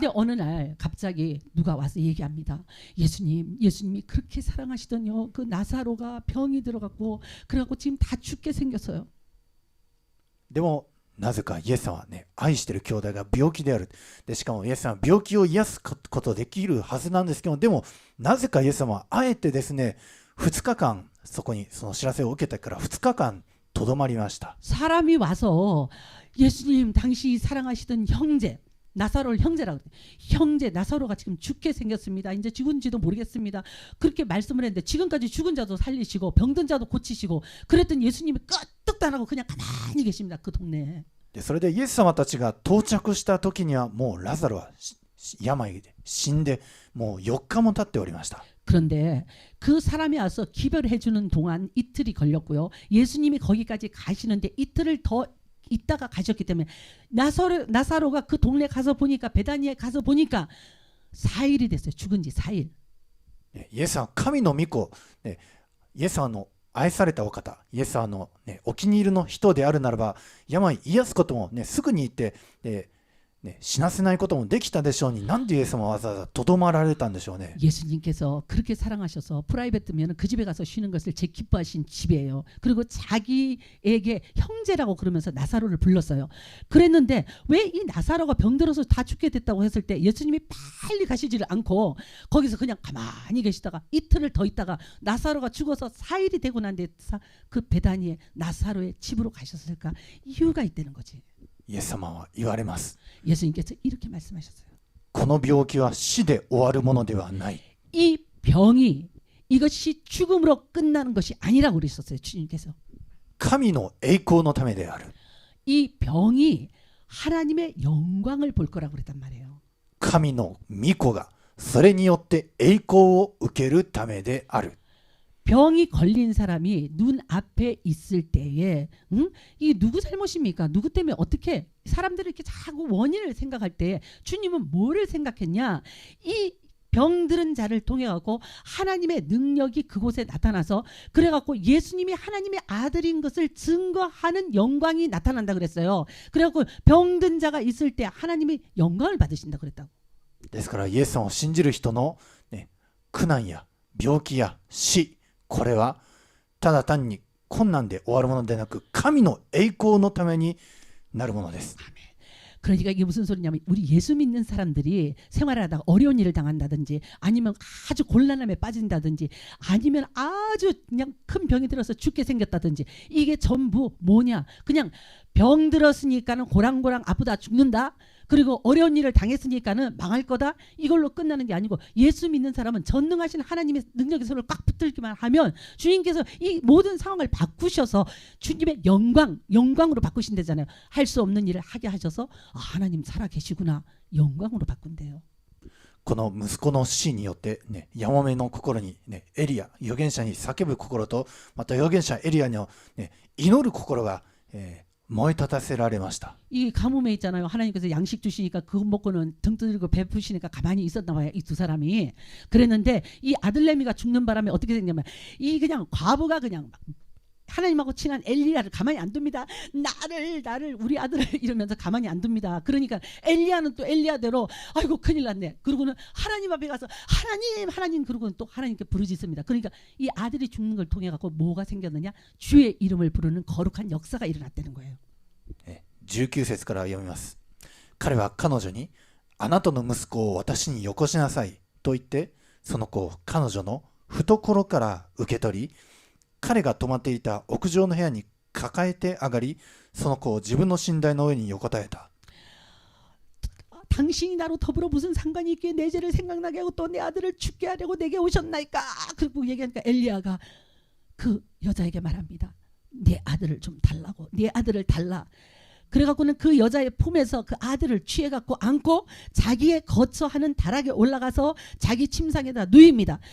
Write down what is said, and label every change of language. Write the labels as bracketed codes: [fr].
[ko] 근데 어느 날 갑자기 누가 와서 얘기합니다. 예수님이 그렇게 사랑하시더니요. 그 나사로가 병이 들어갔고 그래갖고 지금 다 죽게 생겼어요. [ja] でもなぜかイエス様はね、愛している兄弟が病気である。でしかもイエス様は病気を癒すことできるはずなんですけど、でもなぜかイエス様はあえてですね、2日間そこにその知らせを受けてから2日間とどまりました。 [ko] 사람이 와서 예수님 당신이 사랑하시던 형제 나사로를 형제라고 그래요. 형제 나사로가 지금 죽게 생겼습니다. 이제 죽은지도 모르겠습니다. 그렇게 말씀을 했는데 지금까지 죽은 자도 살리시고 병든 자도 고치시고 그랬더니 예수님이 끄떡도 안 하고 그냥 가만히 계십니다. 그 동네에. [ja] でそれでイエス様たちが到着した時にはもうラザロは病で死んでもう4日も経っておりました。 [ko] 그런데 그 사람이 와서 기별해 주는 동안 이틀이 걸렸고요. 예수님이 거기까지 가시는데 이틀을 더 있다가 가셨기 때문에 나사로가 그 동네 가서 보니까 베다니에 가서 보니까 4일이 됐어요. 죽은 지 4일. [ja] イエス様は神の御子、イエス様の愛されたお方、イエス様の、お気に入りの人であるならば病癒すことも、すぐに言って、死なせないこともできたでしょうに、なんでイエス様はわざわざとどまられたんでしょうね。 [ko] 예수님께서 그렇게 사랑하셔서 프라이베트면 그 집에 가서 쉬는 것을 제일 기뻐하신 집이에요. 그리고 자기에게 형제라고 그러면서 나사로를 불렀어요. 그랬는데 왜 이 나사로가 병들어서 다 죽게 됐다고 했을 때 예수님이 빨리 가시지를 않고 거기서 그냥 가만히 계시다가 이틀을 더 있다가 나사로가 죽어서 4일이 되고 난 뒤에 그 베다니에 나사로의 집으로 가셨을까? 이유가 있다는 거지. [ja] イエス様は言われます。 [ko] 예수님께서 이렇게 말씀하셨어요. [ja] この病気は死で終わるものではない。 [ko] 이 병이 이것이 죽음으로 끝나는 것이 아니라고 그러셨어요. 주님께서. [ja] 神の栄光のためである。 [ko] 이 병이 하나님의 영광을 볼 거라고 그랬단 말이에요. [ja] 神の御子がそれによって栄光を受けるためである。 [ko] 병이 걸린 사람이 눈 앞에 있을 때에 이게 누구 잘못입니까? 누구 때문에 어떻게 사람들이 이렇게 자꾸 원인을 생각할 때 주님은 뭐를 생각했냐? 이 병들은 자를 통해 갖고 하나님의 능력이 그곳에 나타나서 그래 갖고 예수님이 하나님의 아들인 것을 증거하는 영광이 나타난다 그랬어요. 그래 갖고 병든 자가 있을 때 하나님이 영광을 받으신다 그랬다고. [ja] ですからイエス様を信じる人の、苦難や病気や死、これはただ単に困難で終わるものでなく神の栄光のためになるものです。 [ko] 그러니까 이게 무슨 소리냐면 우리 예수 믿는 사람들이 생활하다가 어려운 일을 당한다든지 아니면 아주 곤란함에 빠진다든지 아니면 아주 그냥 큰 병이 들어서 죽게 생겼다든지 이게 전부 뭐냐? 그냥 병 들었으니까는 고랑고랑 아프다 죽는다. 그리고 어려운 일을 당했으니까는 망할 거다. 이걸로 끝나는 게 아니고 예수 믿는 사람은 전능하신 하나님의 능력의 손을 꽉 붙들기만 하면 주님께서 이 모든 상황을 바꾸셔서 주님의 영광으로 바꾸신다잖아요. 할 수 없는 일을 하게 하셔서 아, 하나님 살아 계시구나. 영광으로 바꾼대요. [ja] この息子の死によって、やもめの心に、エリア、預言者に叫ぶ心と、また預言者エリアの、祈る心が、燃え立たせられました。 [ko] 이 가뭄에 있잖아요. 하나님께서 양식 주시니까 그거 먹고는 등 두들고 베푸시니까 가만히 있었나 봐요. 이 두 사람이. 그랬는데 이 아들내미가 죽는 바람에 어떻게 됐냐면 이 그냥 과부가 그냥 하나님하고 친한 엘리야를 가만히 안 둡니다. 나를 우리 아들을 이러면서 가만히 안 둡니다. 그러니까 엘리야는 또 엘리야대로 아이고 큰일 났네. 그러고는 하나님 앞에 가서 하나님 그러고는 또 하나님께 부르짖습니다. 그러니까 이 아들이 죽는 걸 통해 갖고 뭐가 생겼느냐? 주의 이름을 부르는 거룩한 역사가 일어났다는 거예요. [ja] 19節から読みます。彼は彼女にあなたの息子を私によこしなさいと言ってその子を彼女の懐から受け取り彼が泊まっていた屋上の部屋に抱えて上がりその子を自分の寝台の上に横たえた。 [ko] 당신이 나로 더불어 무슨 상관이 있기에 내 죄를 생각나게 하고 또 내 아들을 죽게 하려고 내게 오셨나이까. 그리고 얘기하니까 엘리야가 그 여자에게 말합니다. 내 아들을 좀 달라고. 내 아들을 달라. 그래갖고는 그 여자의 품에서 그 아들을 취해갖고 안고 자기의 거처하는 다락에 올라가서 자기 침상에다 누입니다.